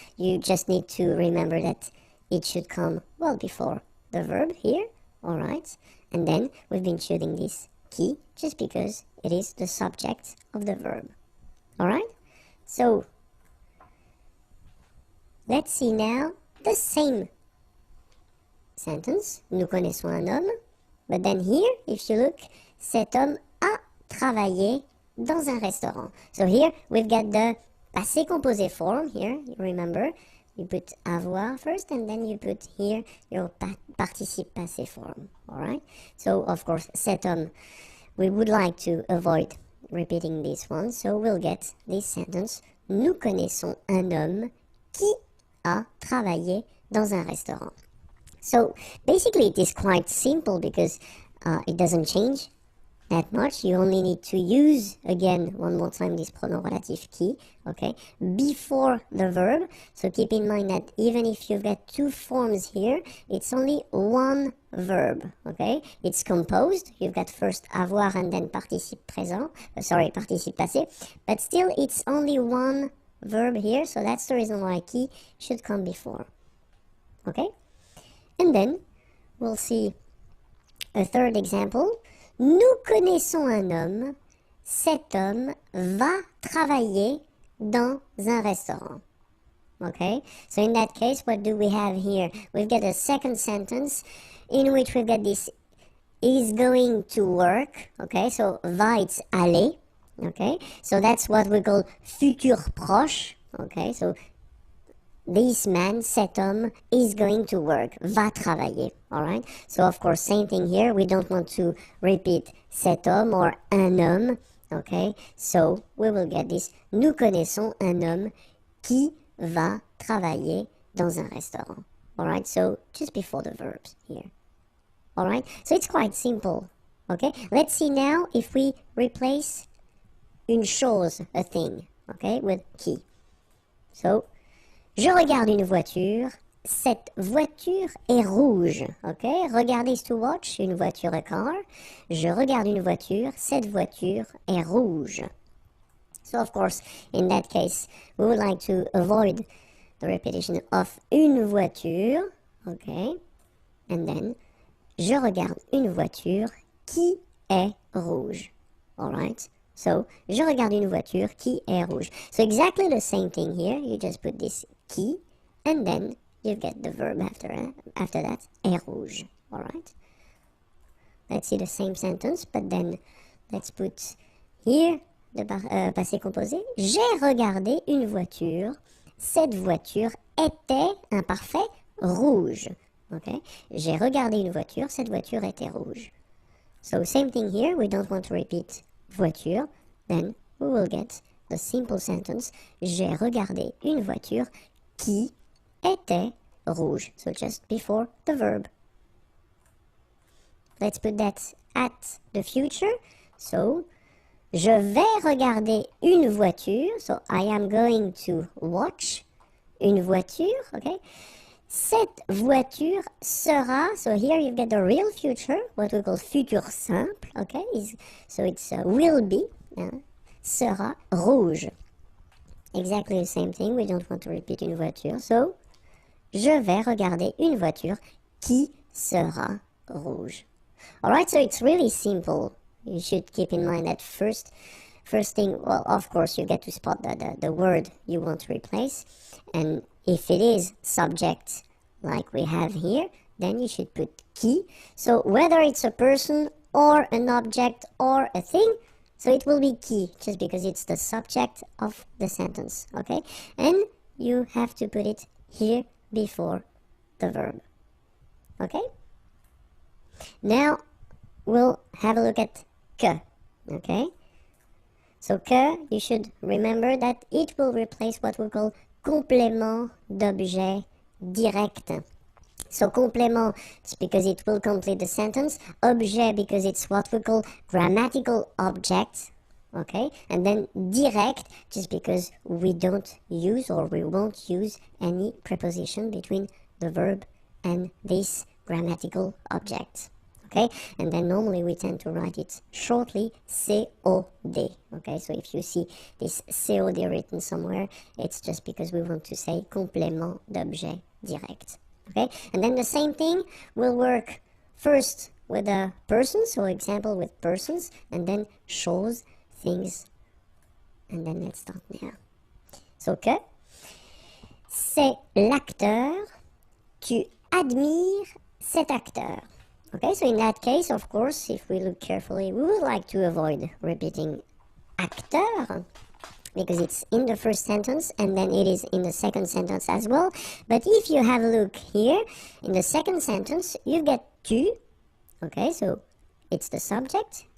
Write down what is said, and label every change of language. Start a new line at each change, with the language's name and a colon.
English: You just need to remember that it should come well before the verb here, alright? And then we've been choosing this qui just because it is the subject of the verb. Alright? So, let's see now the same sentence.
French: Nous connaissons un homme.
English: But then here, if you look,
French: cet homme a travaillé dans un restaurant.
English: So here, we've got the passé composé form here, you remember. You put avoir first, and then you put here your participe passé form, alright? So, of course, cet homme, we would like to avoid repeating this one, so we'll get this sentence.
French: Nous connaissons un homme qui a travaillé dans un restaurant.
English: So, basically, it is quite simple because it doesn't change that much. You only need to use, again, one more time, this pronom relatif qui, okay, before the verb. So keep in mind that even if you've got two forms here, it's only one verb, okay? It's composed. You've got first avoir and then participe présent, participe passé, but still it's only one verb here, so that's the reason why qui should come before, okay? And then we'll see a third example.
French: Nous connaissons un homme. Cet homme va travailler dans un restaurant.
English: Okay, so in that case, what do we have here? We've got a second sentence in which we've got this is going to work. Okay, so va, it's aller. Okay, so that's what we call futur proche. Okay, so this man,
French: cet homme,
English: is going to work,
French: va travailler,
English: alright? So of course, same thing here, we don't want to repeat cet homme or un homme, okay? So we will get this,
French: nous connaissons un homme qui va travailler dans un restaurant, alright?
English: So just before the verbs here, alright? So it's quite simple, okay? Let's see now if we replace
French: une chose,
English: a thing, okay, with qui.
French: So, je regarde une voiture, cette voiture est rouge, okay? Regarder
English: is to watch,
French: une voiture,
English: a car.
French: Je regarde une voiture, cette voiture est rouge.
English: So of course, in that case, we would like to avoid the repetition of une voiture, okay?
French: And then, je regarde une voiture qui est rouge, alright? So, je regarde une voiture qui est rouge.
English: So exactly the same thing here, you just put this qui, and then you get the verb after that,
French: est rouge,
English: alright? Let's see the same sentence, but then let's put here the passé composé.
French: J'ai regardé une voiture, cette voiture était, imparfait, rouge, okay? J'ai regardé une voiture, cette voiture était rouge.
English: So same thing here, we don't want to repeat voiture, then we will get the simple sentence.
French: J'ai regardé une voiture qui était rouge.
English: So just before the verb. Let's put that at the future.
French: So, je vais regarder une voiture.
English: So, I am going to watch
French: une voiture. Okay. Cette voiture sera.
English: So here you've got the real future, what we call futur simple. Okay. So it's will be.
French: Sera rouge.
English: Exactly the same thing. We don't want to repeat
French: une voiture. So, je vais regarder une voiture qui sera rouge.
English: Alright, so it's really simple. You should keep in mind that first thing, well, of course, you get to spot the word you want to replace. And if it is subject, like we have here, then you should put qui. So whether it's a person or an object or a thing, so it will be qui, just because it's the subject of the sentence, okay? And you have to put it here before the verb, okay? Now, we'll have a look at que, okay? So que, you should remember that it will replace what we call
French: complément d'objet direct.
English: So complément, it's because it will complete the sentence. Objet, because it's what we call grammatical object. Okay, and then direct, just because we don't use or we won't use any preposition between the verb and this grammatical object. Okay, and then normally we tend to write it shortly, COD. Okay, so if you see this COD written somewhere, it's just because we want to say complément d'objet direct. Okay, and then the same thing will work first with a person, so example with persons, and then choses, things, and then let's start now.
French: So que, c'est l'acteur, tu admires cet acteur.
English: Okay, so in that case, of course, if we look carefully, we would like to avoid repeating acteur, because it's in the first sentence and then it is in the second sentence as well. But if you have a look here, in the second sentence, you get tu, okay, so it's the subject.